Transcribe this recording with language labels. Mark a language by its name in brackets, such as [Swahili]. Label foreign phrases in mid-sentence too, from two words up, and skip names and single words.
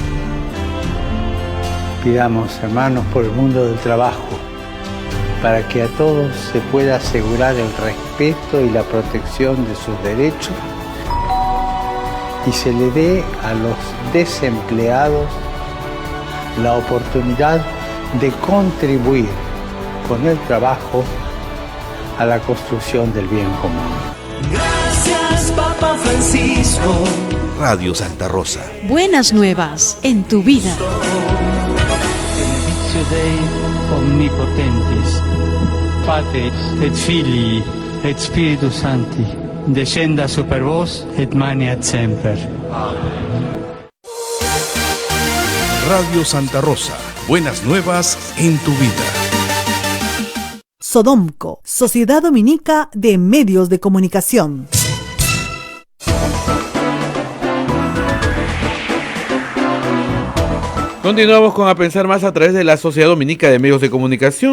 [Spanish] Pidamos, hermanos, por el mundo del trabajo, para que a todos se pueda asegurar el respeto y la protección de sus derechos y se le dé a los desempleados la oportunidad de contribuir con el trabajo a la construcción del bien común. Gracias, Papa Francisco. Radio Santa Rosa. Buenas nuevas en tu vida. [Latin] Benedictio Dei omnipotentis, Pater et Filii et Spiritus Sancti, descenda super vos et maneat semper. [Spanish] Radio Santa Rosa. Buenas nuevas en tu vida. Sodomco, Sociedad Dominica de Medios de Comunicación. Continuamos con A Pensar Más a través de la Sociedad Dominica de Medios de Comunicación.